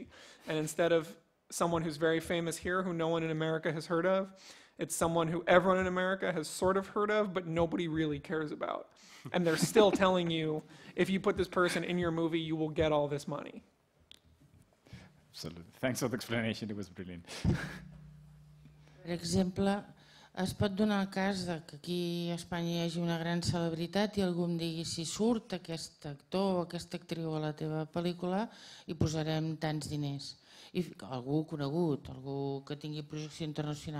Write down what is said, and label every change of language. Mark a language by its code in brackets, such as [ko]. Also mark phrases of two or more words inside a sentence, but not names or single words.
[en] And instead of someone who's very famous here who no one in America has heard of, it's someone who everyone in America has sort of heard of, but nobody really cares about. And they're still telling you, if you put this person in your movie, you will get all this money. Absolutely. Thanks for the explanation. It was brilliant. [ca] Per exemple, es pot donar el cas que aquí a Espanya hi hagi una gran celebritat i algú em digui si surt aquest actor o aquesta actriu a la teva pel·lícula hi posarem tants diners. I algú conegut, algú que tingui projecció internacional.